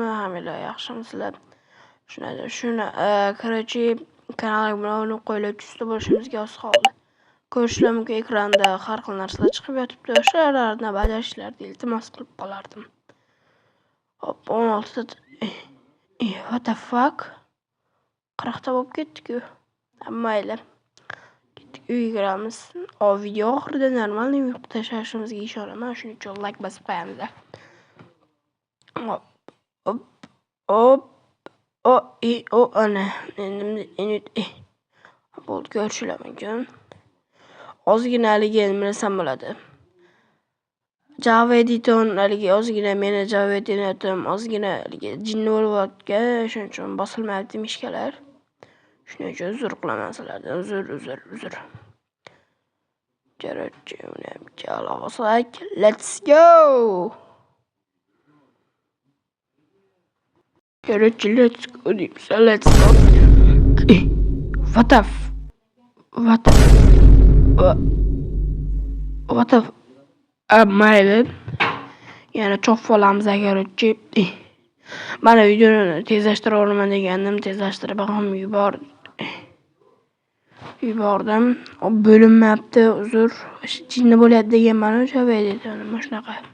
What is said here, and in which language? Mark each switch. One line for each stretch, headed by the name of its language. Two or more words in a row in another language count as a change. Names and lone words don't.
Uzbek: Hammalar yaxshimisizlar? Короче, kanalimga obuna qo'yib, chustda bo'lishimizga oz qoldi. Ko'rishlar mumkin, ekranda har xil narsalar chiqib yotibdi. O'shalarni bajarishlarni iltimos qilib qolardim. Hop, 16 ta.
English: What the fuck?
Uzbek: 40 ta bo'lib ketdi-ku. Mayli. Uyga kiramiz. Video oxirida normal uyqu tashlashimizga ishonaman. Shuning uchun like bosib qo'yamiz. Ana. Bo'ldi, ko'rishlar mumkin. Ozgina haligi nima desam bo'ladi. Java editor haligi ozgina meni Java editor ozgina haligi jinni bo'layotgan, shuning uchun bosilmayapti mishkalar. Shuning uchun uzr qilaman sizlardan. Uzr. Короче, uni olsak,
English: let's go. Короче, let's go. Let's go. What the mayli.
Uzbek: Yana cho'q olamiz agarchi. Mana videoni tezlashtirib yuboraman degandim, tezlashtirib ham yubordim. Bo'linmayapti, uzr. Jinni bo'lyapti deganman o'sha videoda nima shunaqa.